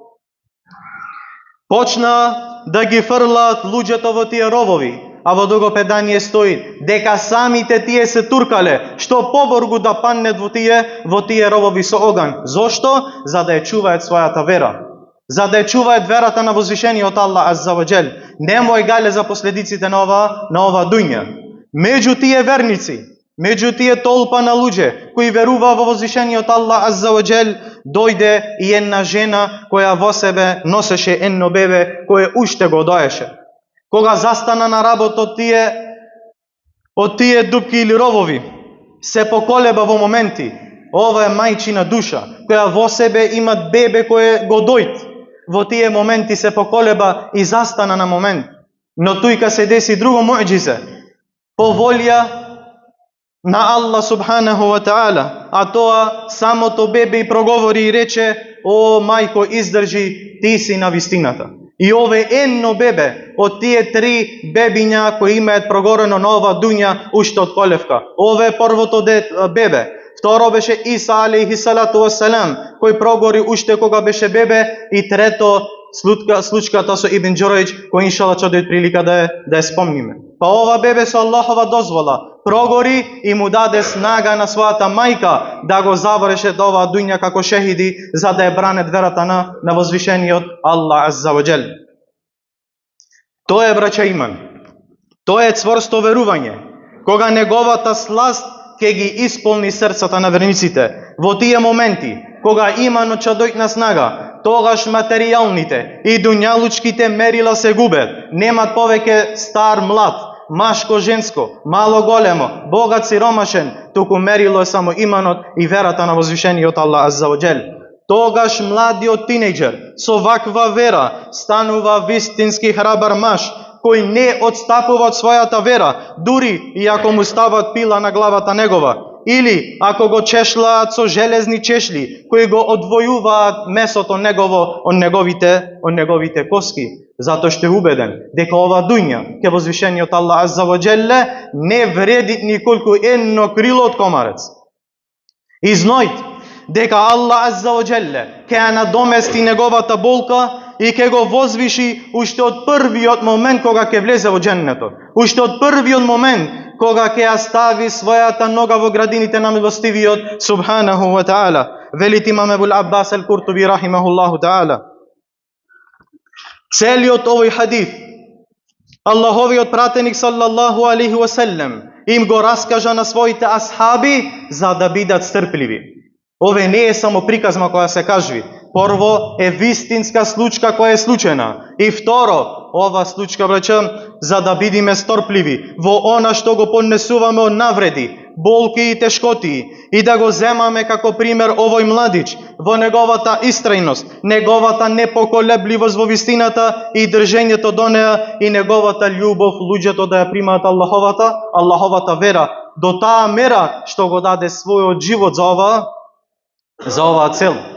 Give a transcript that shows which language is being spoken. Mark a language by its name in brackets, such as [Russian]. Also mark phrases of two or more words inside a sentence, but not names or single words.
[Macedonian] Почна да ги фрлаат луѓето во тие ровови, а во друго предание стои дека самите тие се туркале што поборгу да паннет во тие ровови со оган. Зошто? За да ја чуваат својата вера, за да ја чуваат верата на возвишениот Аллах [Arabic] عز وجل. [Macedonian] Немој гале за последиците на ова дуња. Меѓу тие верници, меѓу тие толпа на луѓе кои верува во возвишениот Аллах [Arabic] عز وجل, [Macedonian] дојде и една жена која во себе носеше едно бебе кое уште го доеше. Кога застана на работ од тие дупки или ровови, se поколеба во моменти. Ова е мајчина душа, која во себе има бебе кое го дојд. Во тие моменти се поколеба и застана на момент. Но тука се деси друго муъџизе. По волја на Аллах [Arabic] سبحانه وتعالى, [Macedonian] а тоа самото бебе и проговори и рече: о мајко, издржи, ти си на вистината. И ове едно бебе од тие 3 бебиња кои имаат прогорено на ова дуња уште од колевка. Ове е првото бебе. Второ беше Иса [Arabic] عليه الصلاة والسلام, [Macedonian] кој прогори уште кога беше бебе, и трето случката со Ибн Џурајџ, кој иншалла ќе дојде прилика да ја спомниме. Па ова бебе со Аллахова дозвола прогори и му даде снага на својата мајка да го заврши до оваа дуња како шехиди, за да ја бранет верата на возвишениот Аллах [Arabic] عز وجل. [Macedonian] Тоа е, браќа, иман. Тоа е цврсто верување, кога неговата сласт ќе ги исполни срцата на верниците. Во тие моменти, кога иманот ќе дојде на снага, тогаш материјалните и дуњалучките мерила се губят. Немат повеќе стар, млад, машко, женско, мало, големо, богат, сиромашен, туку мерило е само иманот и верата на возвишениот Аллах [Arabic] عز وجل. [Macedonian] Тогаш младиот тинејџер со ваква вера станува вистински храбар маж, кој не отстапува од својата вера, дури и ако му стават пила на главата негова, или ако го чешлаат со железни чешли, кои го одвојуваат месото негово од неговите коски. Затоа што е убеден дека ова дуња ке возвишениот Аллах [Arabic] عز وجل [Macedonian] не вреди николку едно крило од комарец. И знајте дека Аллах [Arabic] عز وجل [Macedonian] ке ја надомести неговата болка и ке го возвиши уште од првиот момент кога ке влезе во џеннетот. Уште од првиот момент кога ке ја стави својата нога во градините на милостивиот [Arabic] سبحانه وتعالى. [Macedonian] Велит имам Ебул Аббас ал-Куртуби [Arabic] رحمه الله تعالى. [Macedonian] Целиот овој хадис Аллаховиот пратеник [Arabic] صلى الله عليه وسلم [Macedonian] им го раскажа на своите асхаби за да бидат стрпливи. Ове не е само приказма која се кажи. Прво е вистинска случка која е случена. И второ, ова случка, браќа, за да бидиме стрпливи во она што го поднесуваме од навреди, болки и тешкоти, и да го земаме како пример овој младич во неговата истрајност, неговата непоколебливост во вистината и држењето до неа и неговата љубов луѓето да ја примаат Аллаховата вера до таа мера што го даде својот живот за оваа цел.